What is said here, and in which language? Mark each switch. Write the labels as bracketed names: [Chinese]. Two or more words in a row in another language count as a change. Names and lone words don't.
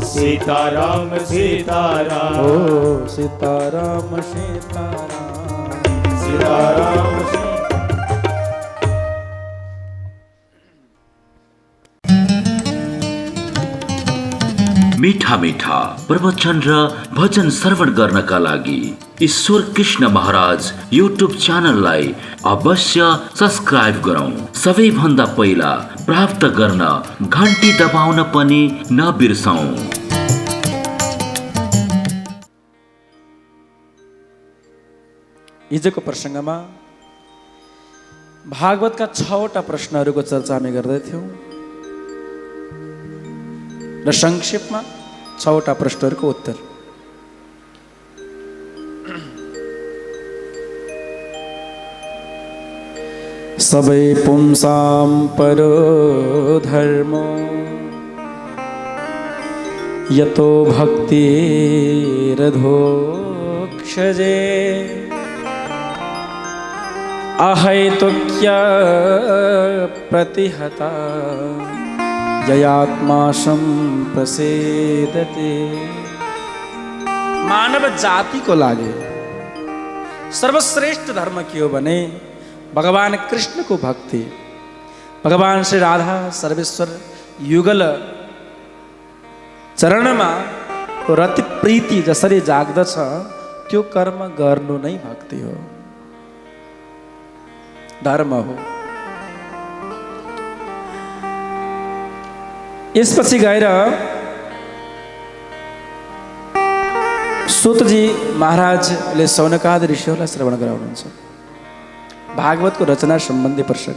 [Nepali] सीताराम सीताराम ओ सीताराम सीताराम सीताराम मीठा मीठा प्रवचन र भजन श्रवण गर्नका लागि ईश्वर कृष्ण महाराज युट्युब च्यानललाई अवश्य सब्स्क्राइब गरौँ। सबैभन्दा पहिला प्राप्त गर्न घण्टी दबाउन पनि नबिर्सौँ। हिजोको प्रसङ्गमा भागवतका 6वटा प्रश्नहरूको चर्चा हामी गर्दैथ्यौँ र संक्षेपमा 6वटा प्रश्नहरूको उत्तर। [Sanskrit] सबै पुंसां परो धर्मो यतो भक्तिरधोक्षजे अहैतुक्य प्रतिहता जयात्मा संप्रसेदते। [Nepali] मानव जाति को लागे सर्वश्रेष्ठ धर्म के हो भने भगवान कृष्ण को भक्ति, भगवान श्री राधा सर्वेश्वर युगल चरणमा रति प्रीति जसरी जाग्दछ त्यो कर्म गर्नु नै भक्ति हो, धर्म हो। यसपछि गएर सूतजी महाराजले शौनकादि ऋषिहरूलाई श्रवण गराउनुहुन्छ भागवतको रचना सम्बन्धी प्रसङ्ग।